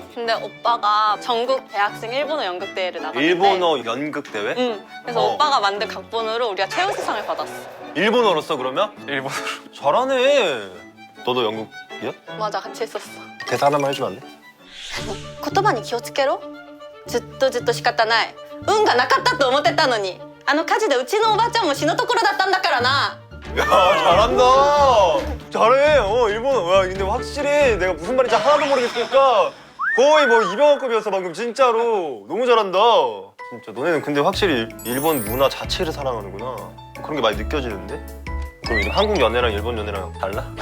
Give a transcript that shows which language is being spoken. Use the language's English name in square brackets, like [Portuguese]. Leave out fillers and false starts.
[Korean] 근데 오빠가 전국 대학생 일본어 연극 대회를 나갔는데. 일본어 연극 대회? 응. 그래서 어. 오빠가 만든 각본으로 우리가 최우수상을 받았어. 일본어로 써 그러면? 일본어로. 잘하네. 너도 연극이야? 맞아, 같이 했었어. 대사 하나만 해주면 안 돼? [Japanese] 言葉に気をつけろ。ずっと仕方ない。運がなかったと思ってたのに。あの火事でうちのおばちゃんも死ぬところだったんだからな。 [Korean] 야 잘한다. 잘해. 일본어. 야 근데 확실히 내가 무슨 말인지 하나도 모르겠으니까 거의 뭐 이병헌급이었어 방금 진짜로. 너무 잘한다. 진짜 너네는 근데 확실히 일본 문화 자체를 사랑하는구나. 그런 게 많이 느껴지는데? 그럼 이제 한국 연애랑 일본 연애랑 달라?